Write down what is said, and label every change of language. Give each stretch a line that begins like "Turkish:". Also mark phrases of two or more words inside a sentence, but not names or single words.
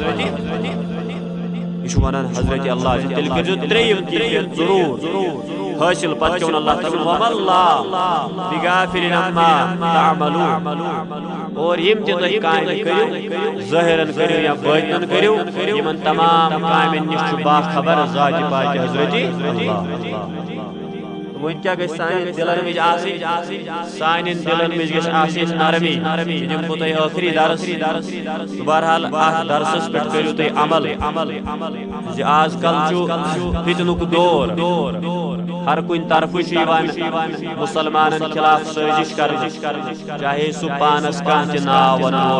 Kashmiri: یہ ونان حضرت اللہ تیٚلہِ کٔرۍزیو ترٛیٚیِم کیفیت ضروٗر حٲصِل پتہٕ چھُ اللہ تعالیٰ
Arabic: وَمَا اللَّهُ بِغَافِلٍ عَمَّا تَعْمَلُونَ
Kashmiri: اور یم تہِ تُہۍ کامہِ کٔرِو ظٲہِرن کٔرِو یا بٲطنن کٔرِو یمن تمام کامٮ۪ن نِش چھُ باخبر ذاتِ پاکہِ حضرت اللہ ون کیا گژھِ سانٮ۪ن دلن منٛز آسٕنۍ سانٮ۪ن دلن منٛز گژھِ آسٕنۍ نرمی دِمہٕ تۄہہِ ٲخری درس بہرحال اتھ درسس پٮ۪ٹھ کٔرِو تُہۍ عمل زِ آز کل چھُ فتنُک دور ہر کُنہِ طرفہٕ چھُ یِوان مُسلمانن خلاف سٲزش کرنہٕ چاہے سُہ پانس کانٛہہ تہِ ناو ونن وول